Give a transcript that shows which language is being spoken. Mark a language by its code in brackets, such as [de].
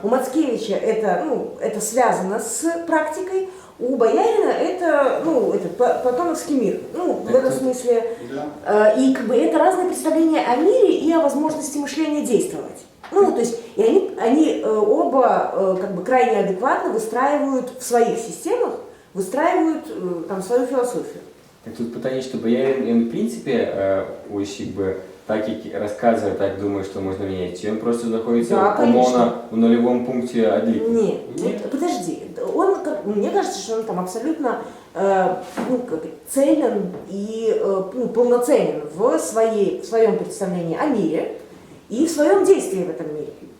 [ru] У Мацкевича это, ну, это связано с практикой, у боярина это, ну, это платоновский мир. Ну, в этом смысле. Да. И как бы это разные представления о мире и о возможности мышления действовать. Ну, то есть, и они оба как бы крайне адекватно выстраивают в своих системах, выстраивают там свою философию. [uk] Так тут питання, що боярин, він в принципі, ось якби, так як розказує, так думає, що можна міняти, чи він просто знаходиться [ru] Да, [uk] умовно [ru] в нулевом пункте один? Нет, вот, подожди, он, мне кажется, что он там абсолютно ну, как, целен и ну, полноценен в своем представлении о мире и в своем действии в этом мире.